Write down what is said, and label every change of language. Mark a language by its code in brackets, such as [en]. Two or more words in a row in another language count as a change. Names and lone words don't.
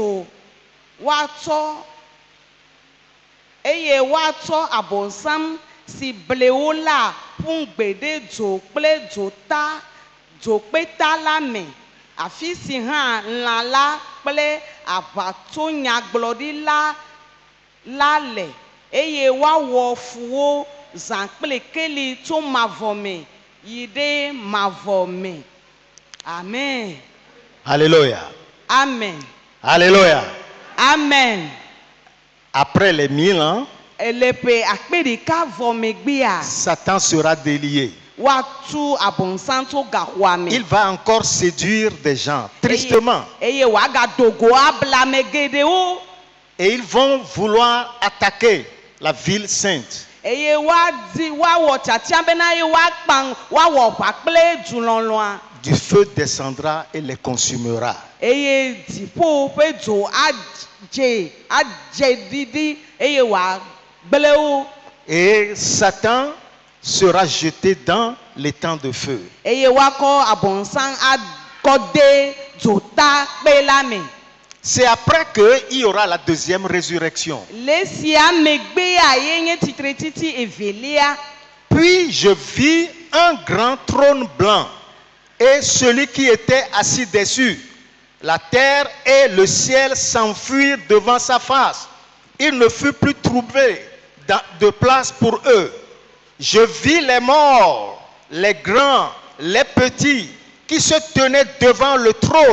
[ee] woatsɔ abɔsam si blewo la ƒu gbe ɖe dzo kple dzokpeta la me afi si hã lã la kple aʋatsonyagblɔɖila la le eye woawɔ fuwo zã kple keli tso mavɔ me yi ɖe mavɔ me. Amen. [fr] Alléluia. [ee] Amen. [fr] Alléluia. [ee] Amen. [fr] Après les 1000 ans, [ee] ele ƒe akpe ɖeka vɔ megbea [fr] Satan sera délié. [ee] woatu abɔnsam tso gaxɔa me. [fr] Il va encore séduire des gens, tristement. [ee] eye wòagadogo abla ame geɖewo. [fr] Et ils vont vouloir attaquer la ville sainte. [ee] Eye woawɔ tiatia bena ye woawɔ ʋa kple dzulɔlɔa. [fr] Du feu descendra et les consumera. [ee] Eye dziƒo ƒe dzo adze ɖiɖi eye wòagblẽ wo. [fr] Et Satan sera jeté dans les temps de feu. [ee] Eye woakɔ abɔnsam akɔ de dzota kpe la me. [fr] C'est après qu'il y aura la deuxième résurrection. [ee] Le sia megbea yenye titretiti evelia. [fr] Puis je vis un grand trône blanc et celui qui était assis dessus. La terre et le ciel s'enfuirent devant sa face. Il ne fut plus trouvé de place pour eux. Je vis les morts, les grands, les petits, qui se tenaient devant le trône.